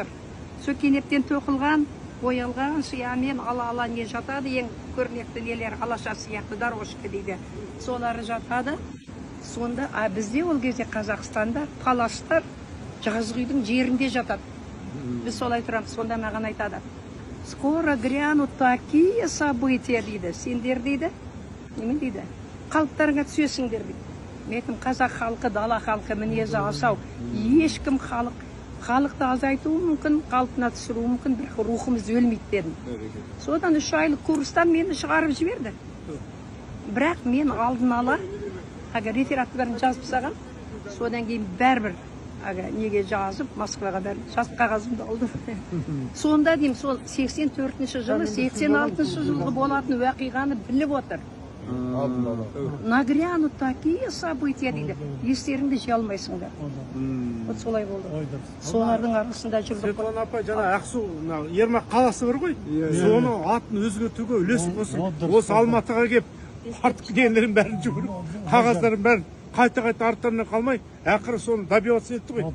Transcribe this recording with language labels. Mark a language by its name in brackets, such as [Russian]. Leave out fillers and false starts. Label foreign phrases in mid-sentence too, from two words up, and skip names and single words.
[Kazakh] Сол кенептен тоқылған, боялған сиямен ала не жатады, ең көрнекті нелер алаша сияқты дорожка дейді. Солары жатады. Сонда бізде ол кезде Қазақстанда паластар жазғы үйдің жерінде жатады. Біз солай тұрамыз. Сонда маған айтады, [Russian] скоро грянут такие события дейді. [Kazakh] Сендер дейді, немен дейді, қалыптарыңа түсесіңдер дейді. Мен қазақ халқы, дала халқы мінезі асау. Ешкім халықты азайтуы мүмкін, қалпына түсіруі мүмкін, бірақ рухымыз өлмейді дедім. Содан 3 айлық курстан мені шығарып жіберді. Бірақ мен алдын ала рефератты бәрін жазып саған, содан кейін бәрбір неге жазып, Москваға бәрін жазып қағазымды алдым. Сонда деймін, сол 84 жылы, 86 жылғы болатын уақиғаны біліп отыр. [Russian] Нагрянут такие события дейді. [Kazakh] Естеріңді жей алмайсыңдар. Вот солай болды. Солардың арасында жүрдік. Светлана апай, жаңа Ақсу, Ермак қаласы бар ғой, соны атын өзгертуге үлесіп қосып, осы Алматыға келіп, артық нелерін бәрін жүгіріп, қағаздарын бәрін қайта арттарынан қалмай, ақыры соны добиваться етті ғой.